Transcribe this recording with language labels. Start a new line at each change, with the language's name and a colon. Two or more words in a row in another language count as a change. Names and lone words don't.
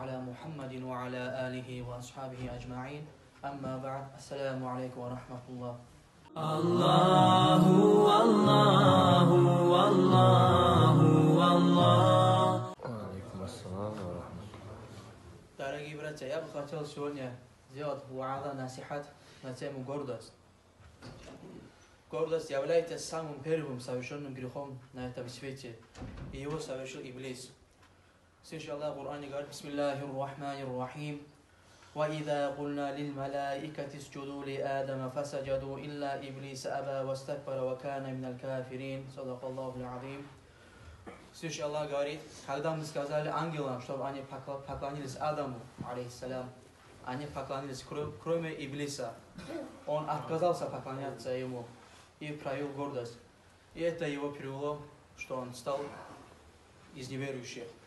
Arabic: محمد وعلى آله وأصحابه أجمعين أما بعد السلام عليكم ورحمة الله الله والله والله والله. عليكم السلام ورحمة الله.
Russian: Дорогие братья, я бы хотел сегодня сделать ва'аза, насихат на тему гордость. Гордость является самым первым совершенным грехом на этом свете, и его совершил Иблис. Слышал Аллах в Коране говорит:
Arabic: بسم الله الرحمن الرحيم. وَإِذَا قُلْنَا لِلْمَلَائِكَةِ اسْجُدُوا لِآدَمَ فَسَجَدُوا إِلَّا إِبْلِيسَ أَبَى وَاسْتَكْبَرَ وَكَانَ مِنَ الْكَافِرِينَ. صدق الله العظيم.
Russian: Слышал Аллах говорит: когда мы сказали ангелам, чтобы они поклонились Адаму, алейхиссалям, они поклонились, кроме Иблиса. Он отказался поклоняться ему и проявил гордость. И это его привело, что он стал из неверующих.